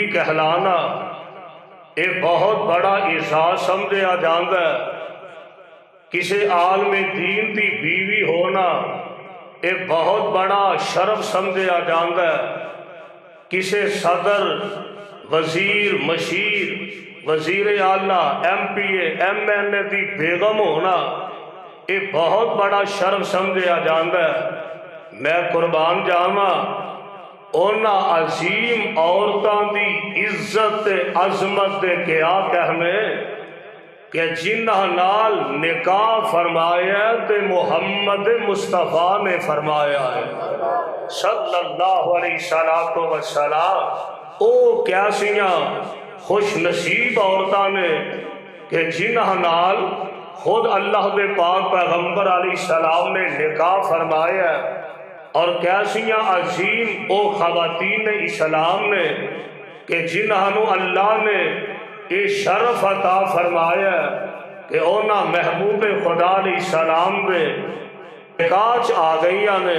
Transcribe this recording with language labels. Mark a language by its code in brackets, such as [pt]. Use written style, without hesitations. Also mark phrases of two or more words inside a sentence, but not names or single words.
[ur] کہلانا یہ بہت بڑا اعزاز سمجھا جاتا ہے، کسے عالم دین دی بیوی ہونا یہ بہت بڑا شرف سمجھا جاتا ہے، کسے صدر، وزیر، مشیر، وزیر اعلیٰ ایم پی اے ایم ایل اے دی بیگم ہونا یہ بہت بڑا شرف سمجھا جاتا ہے۔ [pa] میں قربان جاواں اونا عظیم عورتاں دی عزت عظمت دے کیا کہنے کہ جنہ نال نکاح فرمایا تے محمد مصطفیٰ نے فرمایا ہے [ar] صلی اللہ علیہ وسلم۔ [pa] او کیسیاں خوش نصیب عورتاں نے کہ جنہ نال خود اللہ دے پاک پیغمبر علیہ السلام نے نکاح فرمایا ہے، اور کیسیاں عظیم او خواتین اسلام نے کہ جنہوں اللہ نے یہ شرف عطا فرمایا کہ اونا محبوب خدا علیہ السلام دے نکاح آ گئیاں نے۔